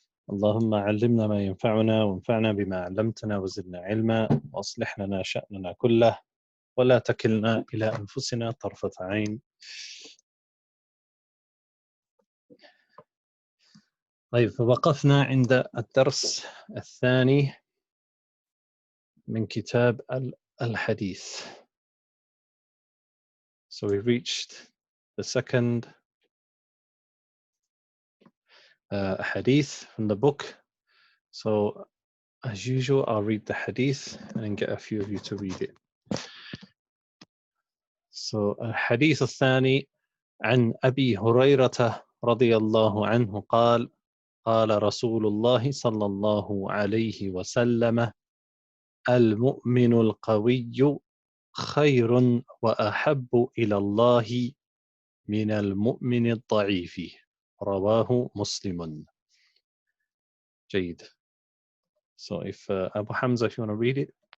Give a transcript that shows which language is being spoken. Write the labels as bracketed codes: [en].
[ar] اللهم علمنا ما ينفعنا وانفعنا بما علمتنا وزدنا علما وأصلح لنا شأننا كله ولا تكلنا إلى أنفسنا طرفة عين. طيب فوقفنا عند الدرس الثاني من كتاب الحديث. [en] So we reached the second hadith from the book. So as usual, I'll read the hadith and get a few of you to read it. [ar] So الحديث الثاني عن أبي هريرة رضي الله عنه قال قال رسول الله صلى الله عليه وسلم المؤمن القوي خير وأحب إلى الله من المؤمن الضعيف رواه مسلم. جيد. [en] So if Abu Hamza, if you want to read it.